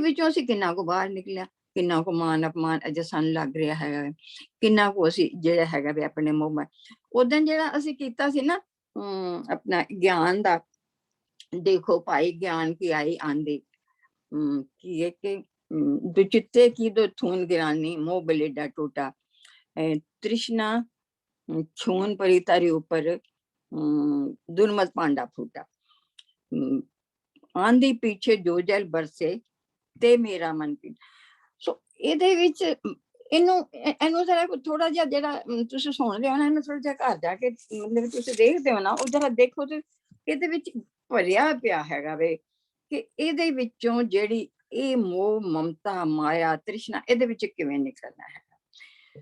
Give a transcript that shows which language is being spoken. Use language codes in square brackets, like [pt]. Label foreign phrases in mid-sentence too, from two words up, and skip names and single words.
[pa] ਵਿੱਚੋਂ ਅਸੀਂ ਕਿੰਨਾ ਕੁ ਬਾਹਰ ਨਿਕਲਿਆ, ਕਿੰਨਾ ਕੁ ਮਾਨ ਅਪਮਾਨ ਅਜੇ ਸਾਨੂੰ ਲੱਗ ਰਿਹਾ ਹੈਗਾ, ਕਿੰਨਾ ਕੁ ਅਸੀਂ ਜਿਹੜਾ ਹੈਗਾ ਵੀ ਆਪਣੇ ਮੂੰਹ ਉਦੋਂ ਜਿਹੜਾ ਅਸੀਂ ਕੀਤਾ ਸੀ ਨਾ ਆਪਣਾ ਗਿਆਨ ਦਾ, ਦੇਖੋ ਭਾਈ ਗਿਆਨ ਕੀ ਆਈ ਆਂਦੀ ਕੀ ਹੈ ਕਿ [hi] दुचित्ते की दो थून गिरानी मोह बलेडा टूटा, तृष्णा छून परी तारी ऊपर दुर्मत पांडा फूटा, आंधी पीछे जो जल बरसे ते मेरा मन पी। [pa] सो ਇਹਦੇ ਵਿੱਚ ਇਹਨੂੰ ਜ਼ਰਾ ਥੋੜਾ ਜਿਹਾ ਜਿਹੜਾ ਤੁਸੀਂ ਸੁਣ ਰਹੇ ਹੋ ਨਾ, ਇਹਨੂੰ ਥੋੜਾ ਜਿਹਾ ਘਰ ਜਾ ਕੇ ਮਤਲਬ ਤੁਸੀਂ ਦੇਖਦੇ ਹੋ ਨਾ, ਉਹ ਜਰਾ ਦੇਖੋ ਤੇ ਇਹਦੇ ਵਿੱਚ ਭਰਿਆ ਪਿਆ ਹੈਗਾ ਵੇ ਕਿ ਇਹਦੇ ਵਿੱਚੋਂ ਜਿਹੜੀ ਇਹ ਮੋਹ ਮਮਤਾ ਮਾਇਆ ਤ੍ਰਿਸ਼ਨਾ ਇਹਦੇ ਵਿੱਚ ਕਿਵੇਂ ਨਿਕਲਣਾ ਹੈ।